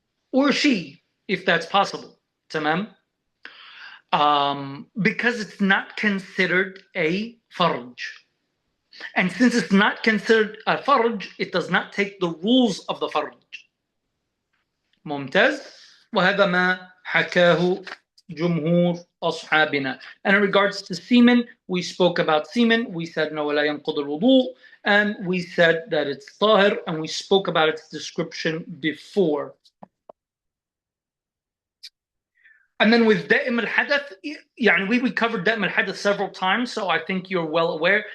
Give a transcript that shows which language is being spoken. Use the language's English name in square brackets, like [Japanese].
[English] Or she, if that's possible. Tamam? Because it's not considered a farj. And since it's not considered a farj, it does not take the rules of the farj. [Arabic] ممتاز. وهذا ما حكاه جمهور أصحابنا. [English] And in regards to semen, we spoke about semen. We said no ولا ينقض الوضوء, and we said that it's طاهر, and we spoke about its description before. And then with دائم الحدث, we covered دائم الحدث several times, so I think you're well aware.